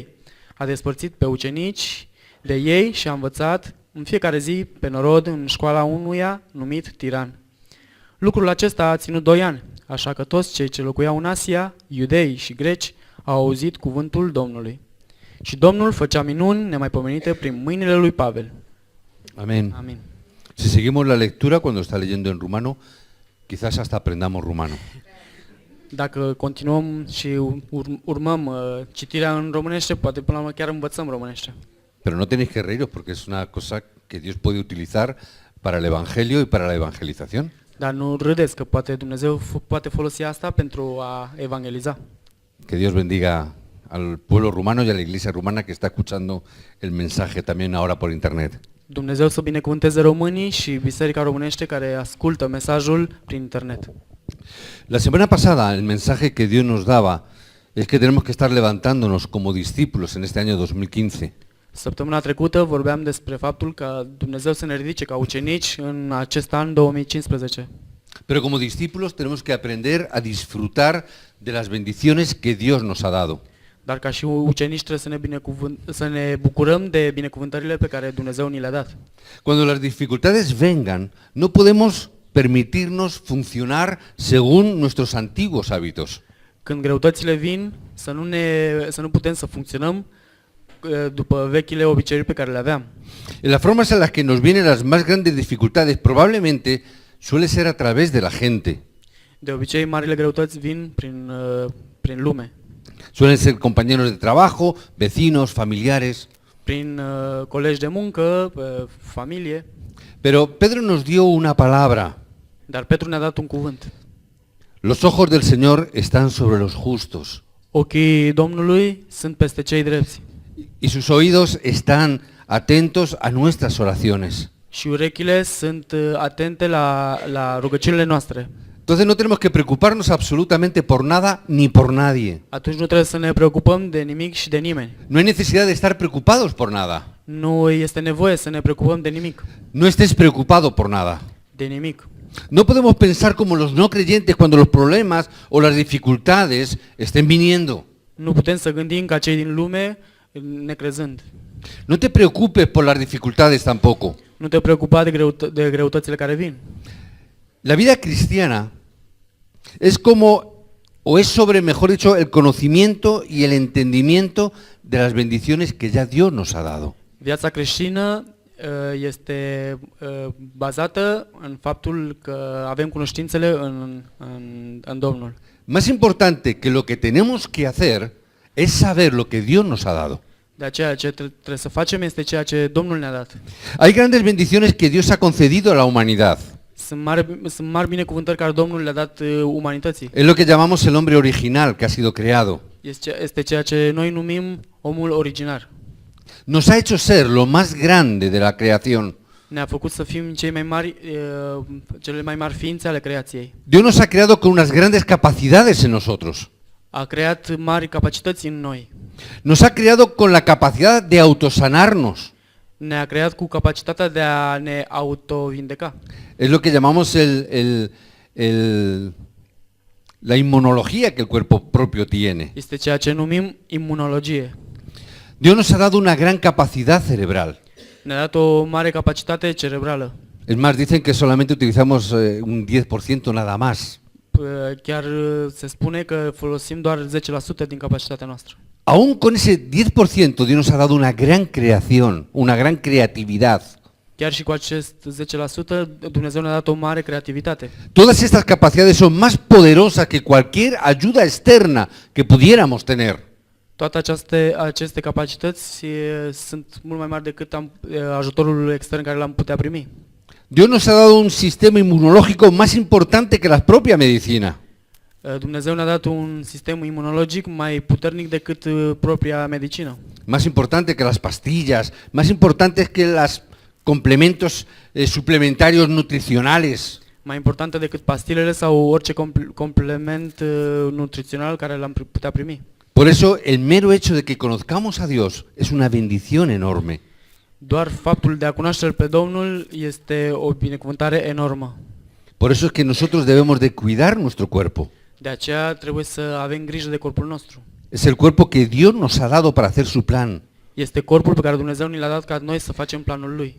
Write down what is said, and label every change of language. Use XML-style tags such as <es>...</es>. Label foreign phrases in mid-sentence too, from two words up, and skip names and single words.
<ro>A despărțit pe ucenici de ei și a învățat în fiecare zi pe norod în școala unuia numit Tiran. Lucrul acesta a ținut 2 ani, așa că toți cei ce locuiau în Asia, iudei și greci, au auzit cuvântul Domnului. Și Domnul făcea minuni nemaipomenite prin mâinile lui Pavel.</ro> <es>Amén.</es> <ro>Amin.</ro> <es>Si seguimos la lectura cuando está leyendo en rumano, quizás hasta aprendamos rumano.</es> <ro>Dacă continuăm și urmăm citirea în românește, poate până la urmă chiar învățăm românește.</ro> <es>Pero no tenéis que reíros porque es una cosa que Dios puede utilizar para el evangelio y para la evangelización.</es> <ro>Dar nu râdeți că poate Dumnezeu poate folosi asta pentru a evangeliza.</ro> <es>Que Dios bendiga al pueblo rumano y a la iglesia rumana que está escuchando el mensaje también ahora por internet.</es> <ro>Dumnezeu să binecuvânteze românii și Biserica Românește care ascultă mesajul prin internet.</ro> <es>La semana pasada el mensaje que Dios nos daba es que tenemos que estar levantándonos como discípulos en este año 2015.</es> <ro>Săptămâna trecută vorbeam despre faptul că Dumnezeu să ne ridice ca ucenici în acest an 2015.</ro> <es>Pero como discípulos tenemos que aprender a disfrutar de las bendiciones que Dios nos ha dado.</es> <ro>Dar ca și ucenici trebuie să ne bucurăm de binecuvântările pe care Dumnezeu ni le-a dat.</ro> <es>Cuando las dificultades vengan, no podemos permitirnos funcionar según nuestros antiguos hábitos.</es> <ro>Când greutățile vin, să nu putem să funcționăm după vechile obiceiuri pe care le aveam.</ro> <es>En las formas en las que nos vienen las más grandes dificultades probablemente suele ser a través de la gente.</es> <ro>De obicei, marile greutăți vin prin lume,</ro> <es>Suelen ser compañeros de trabajo, vecinos, familiares.</es> <ro>prin colegi de muncă, familie.</ro> <es>Pero Pedro nos dio una palabra.</es> <ro>Dar Petru ne-a dat un cuvânt.</ro> <es>Los ojos del Señor están sobre los justos</es> <ro>Ochii Domnului sunt peste cei drepți</ro> <es>y sus oídos están atentos a nuestras oraciones.</es> <ro>și urechile sunt atente la rugăciunile noastre.</ro> <es>Entonces no tenemos que preocuparnos absolutamente por nada ni por nadie.</es> <ro>Atunci nu trebuie să ne preocupăm de nimic și de nimeni.</ro> <es>No hay necesidad de estar preocupados por nada.</es> <ro>Nu este nevoie să ne preocupăm de nimic.</ro> <es>No estés preocupado por nada.</es> <ro>De nimic.</ro> <es>No podemos pensar como los no creyentes cuando los problemas o las dificultades estén viniendo.</es> <ro>Nu putem să gândim ca cei din lume necrezând.</ro> <es>No te preocupes por las dificultades tampoco.</es> <ro>Nu te preocupa de greutățile care vin.</ro> <es>La vida cristiana es como, o es sobre, mejor dicho, el conocimiento y el entendimiento de las bendiciones que ya Dios nos ha dado.</es> <ro>Viața creștină este bazată în faptul că avem cunoștințele în Domnul.</ro> <es>Más importante que lo que tenemos que hacer es saber lo que Dios nos ha dado.</es> <ro>De aceea ce trebuie să facem este ceea ce Domnul ne-a dat.</ro> <es>Hay grandes bendiciones que Dios ha concedido a la humanidad.</es> <ro>Sunt mari binecuvântări care Domnul le-a dat umanității.</ro> <es>Es lo que llamamos el hombre original que ha sido creado.</es> <ro>Este ceea ce noi numim omul originar.</ro> <es>Nos ha hecho ser lo más grande de la creación.</es> <ro>Ne-a făcut să fim cele mai mari ființe ale creației.</ro> <es>Dios nos ha creado con unas grandes capacidades en nosotros.</es> <ro>A creat mari capacități în noi.</ro> <es>Nos ha creado con la capacidad de autosanarnos.</es> <ro>Ne-a creat cu capacitatea de a ne autovindeca.</ro> <es>Es lo que llamamos la inmunología que el cuerpo propio tiene.</es> <ro>Este ceea ce numim imunologie.</ro> <es>Dios nos ha dado una gran capacidad cerebral.</es> <ro>Ne-a dat o mare capacitate cerebrală.</ro> <es>Es más, dicen que solamente utilizamos un 10% nada más.</es> <ro>Chiar se spune că folosim doar 10% din capacitatea noastră.</ro> <es>Aún con ese 10% Dios nos ha dado una gran creación, una gran creatividad.</es> <ro>Chiar și cu acest 10% Dumnezeu ne-a dat o mare creativitate.</ro> <es>Todas estas capacidades son más poderosas que cualquier ayuda externa que pudiéramos tener.</es> <ro>Toate aceste capacități sunt mult mai mari decât ajutorul extern care l-am putea primi.</ro> <es>Dios nos ha dado un sistema inmunológico más importante que la propia medicina.</es> <ro>Dumnezeu ne-a dat un sistem imunologic mai puternic decât propria medicină.</ro> <es>Más importante que las pastillas, más importantes que los complementos suplementarios nutricionales.</es> <ro>Mai importantă decât pastilele sau orice complement nutrițional care l-am putea primi.</ro> <es>Por eso el mero hecho de que conozcamos a Dios es una bendición enorme.</es> <ro>Doar faptul de a cunoaște pe Domnul este o binecuvântare enormă.</ro> <es>Por eso es que nosotros debemos de cuidar nuestro cuerpo.</es> <ro>De aceea trebuie să avem grijă de corpul nostru.</ro> <es>Es el cuerpo que Dios nos ha dado para hacer su plan.</es> <ro>Este corpul pe care Dumnezeu ni l-a dat ca noi să facem planul Lui.</ro>